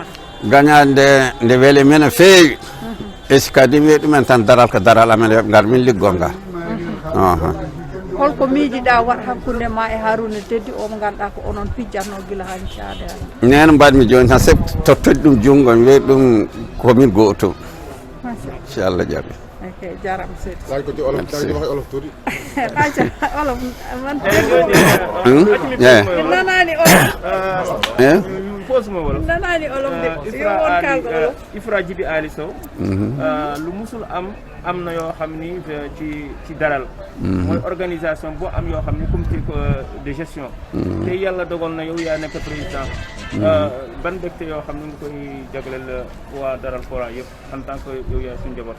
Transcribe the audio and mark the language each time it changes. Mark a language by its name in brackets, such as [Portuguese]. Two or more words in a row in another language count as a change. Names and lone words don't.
[Fula] gagnade nde weeli men no feewi esi kadi wiya ɗumen tan daral ko daral amen yoɓe gar min liggol ngal holko miijiɗa wat hakkude ma e Harouna Teddy o mo ganduɗa ko onon pijjatno guila ha inchallah nene mbaɗmi joni tan saabu to toɗɗi ɗum jungo mi wiya ɗum komin goto inchallah jaɓi ok jarama seydi Lagi ko olof dari wax olof tuuti aca olof man nanani olof posmo wolof nanani olof de yo won kalɗo olof [Wolof] Ifra Djiby Ali Sow lu musul am na yoo xam ni ci daral mooy organisation boo am yoo xam ni [French] comité de gestion [Wolof] te yàlla dogal na yow yaa nekk président ban mbégte yoo xam ne nga koy jagleel waa daral fora yëpp [French] en tant que [Wolof] yow yaa suñu njaboot